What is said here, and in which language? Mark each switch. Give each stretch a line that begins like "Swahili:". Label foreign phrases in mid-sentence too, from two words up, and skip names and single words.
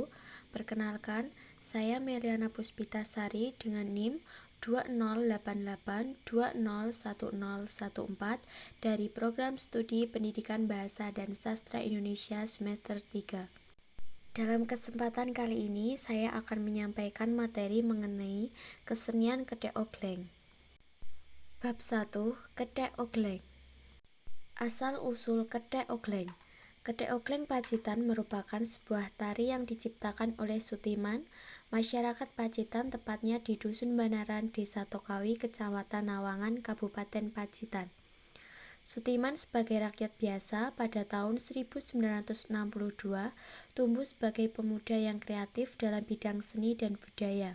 Indonesian: Perkenalkan, saya Meliana Puspitasari dengan NIM 2088201014 dari Program Studi Pendidikan Bahasa dan Sastra Indonesia semester 3. Dalam kesempatan kali ini, saya akan menyampaikan materi mengenai kesenian Kedek Ogleng. Bab 1. Kedek Ogleng. Asal-usul Kedek Ogleng. Kedek Ogleng Pacitan merupakan sebuah tari yang diciptakan oleh Sutiman, masyarakat Pacitan tepatnya di Dusun Banaran, Desa Tokawi, Kecamatan Nawangan, Kabupaten Pacitan. Sutiman sebagai rakyat biasa pada tahun 1962 tumbuh sebagai pemuda yang kreatif dalam bidang seni dan budaya.